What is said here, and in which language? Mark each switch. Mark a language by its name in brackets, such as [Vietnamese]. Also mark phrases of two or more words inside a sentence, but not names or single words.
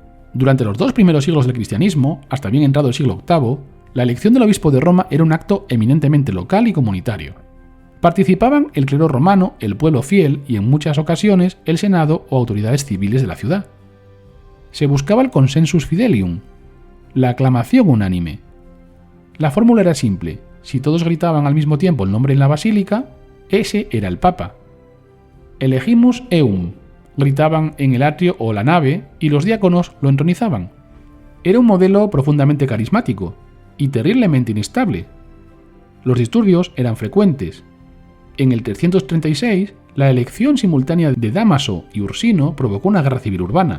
[Spanish] Durante los 2 primeros siglos del cristianismo, hasta bien entrado el siglo VIII, la elección del obispo de Roma era un acto eminentemente local y comunitario. Participaban el clero romano, el pueblo fiel y en muchas ocasiones el senado o autoridades civiles de la ciudad. Se buscaba el [Latin] consensus fidelium, [Spanish] la aclamación unánime. La fórmula era simple: si todos gritaban al mismo tiempo el nombre en la basílica, ese era el papa. [Latin] Elegimus eum, [Spanish] gritaban en el atrio o la nave y los diáconos lo entronizaban. Era un modelo profundamente carismático y terriblemente inestable. Los disturbios eran frecuentes. En el 336, la elección simultánea de Dámaso y Ursino provocó una guerra civil urbana.